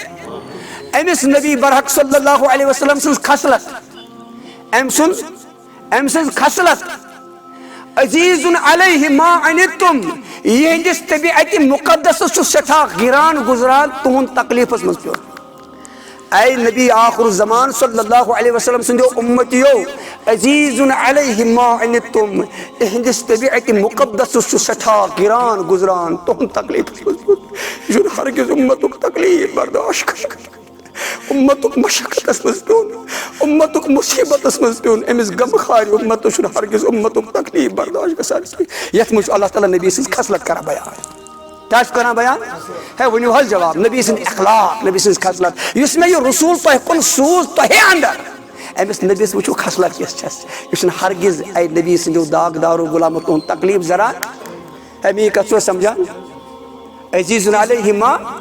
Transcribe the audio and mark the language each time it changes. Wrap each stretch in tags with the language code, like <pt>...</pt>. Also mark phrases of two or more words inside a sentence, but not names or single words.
<ks>أمِس نبی برحق</ks> <ar>صلی اللہ علیہ وسلم</ar> <ks>سٕنٛز خصلت أمۍ سٕنٛز خصلت</ks> <ar>عزیٖزُن علیہ ما عنتم</ar> <ks>یِہنٛدِس طبیعتِ مُقدسس چھُ سٮ۪ٹھاہ گِران گُزران تُہنٛد تکلیٖفس منٛز پیوٚن اے نبی آخر الزمان</ks> <ar>صلی اللہ علیہ</ar> <ks>وسلم سٕنٛدیو اُمتِیو</ks> <ar>عزیٖزُن علیہ ما عنتم</ar> <ks>یِہنٛدِس طبیعتِ مُقدسس چھُ سٮ۪ٹھاہ گِران گُزران تُہنٛد تکلیٖفس منٛز پیوٚن یہِ چھُنہٕ ہرگِز اُمتُک تکلیٖف برداشت کران اُمتُک مشقتس منٛز پیوٚن اُمتُک مُصیٖبتس منٛز پیوٚن أمِس غمہٕ خارِ اُمتس چھُنہٕ ہرگِز اُمتُک تکلیٖف برداشت گژھان کینٛہہ یتھ منٛز چھُ اللہ تعالیٰ نبی سٕنٛز خصلت کران بیان کیٛاہ چھُ کران بیان ہے ؤنِو حظ جواب نبی سٕنٛدۍ اخلاق نبی سٕنٛز خصلت یُس مےٚ یہِ رسوٗل تۄہہِ کُن سوٗز تۄہے اندر أمِس نبیَس وٕچھِو خصلت کِژھ چھس یہِ چھُنہٕ ہرگِز اے نبی سٕنٛدیو داغدارو غلامو تُہُنٛد تکلیٖف زران ہے میٛٲنۍ کتھ چھُو سمجھان</ks> <ar>عزیٖزُن علیہ ما</ar>